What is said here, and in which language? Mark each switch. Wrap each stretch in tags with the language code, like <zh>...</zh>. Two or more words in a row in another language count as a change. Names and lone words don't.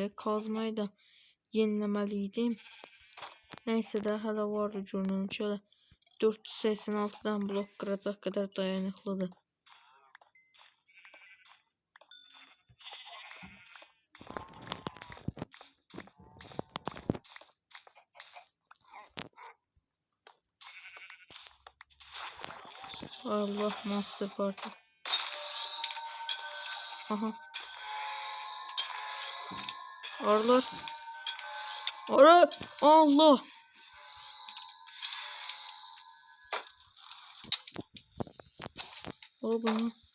<az>Kazmayı da yeniləməliydim. Neyse də hələ vardı görünüm ki, hələ 486'dan blok qıracaq qədər dayanıqlıdır. Allah,</az> <en>Master Party.</en> <az>Aha. Arılar. Arı. Allah. O bana.</az>